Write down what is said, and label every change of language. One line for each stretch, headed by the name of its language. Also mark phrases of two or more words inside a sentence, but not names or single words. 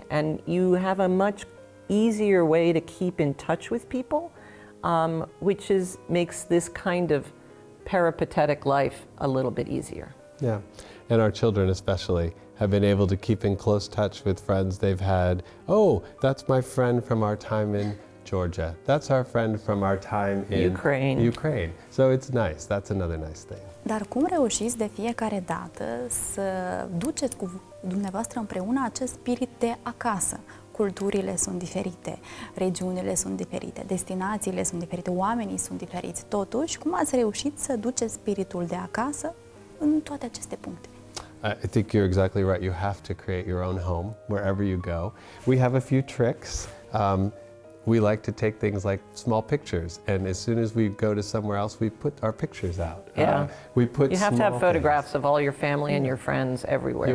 English: And you have a much easier way to keep in touch with people, which makes this kind of peripatetic life a little bit easier. Yeah, and our children especially have been able to keep in close touch with friends they've had. Oh, that's my friend from our time in Georgia. That's our friend from our time in Ukraine. So it's nice. That's another nice thing.
Romanian: Dar cum reușiți de fiecare dată să duceți cu dumneavoastră împreună acest spirit de acasă? Culturile sunt diferite, regiunile sunt diferite, destinațiile sunt diferite, oamenii sunt diferiți. Totuși, cum ați reușit să duceți spiritul de acasă în toate aceste puncte?
English: I think you're exactly right. You have to create your own home wherever you go. We have a few tricks. We like to take things like small pictures, and as soon as we go to somewhere else, we put our pictures out. Yeah. You have to have photographs things of all your family and your friends everywhere.